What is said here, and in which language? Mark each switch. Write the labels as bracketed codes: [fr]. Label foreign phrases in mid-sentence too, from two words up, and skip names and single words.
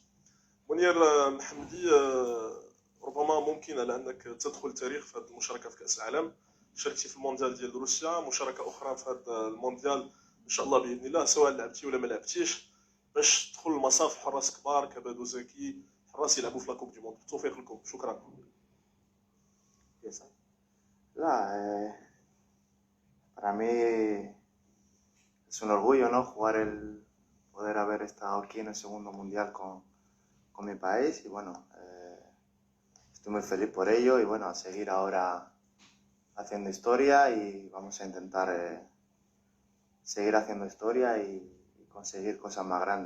[ar] منير محمدي، ربما ممكن على انك تدخل التاريخ في هذه المشاركه في كاس العالم. شاركتي في المونديال ديال روسيا، مشاركه اخرى في هذا المونديال ان شاء الله باذن الله، سواء لعبتي ولا ما لعبتيش، باش تدخل المصاف حراس كبار كبادو زكي، حراس يلعبوا في [fr] la coupe du monde. [ar] بالتوفيق لكم. شكرا. [es] La, para mí es un orgullo, ¿no? Poder haber estado aquí en el segundo mundial con mi país y bueno, estoy muy feliz por ello y bueno, a seguir ahora haciendo historia y vamos a intentar seguir haciendo historia y conseguir cosas más grandes.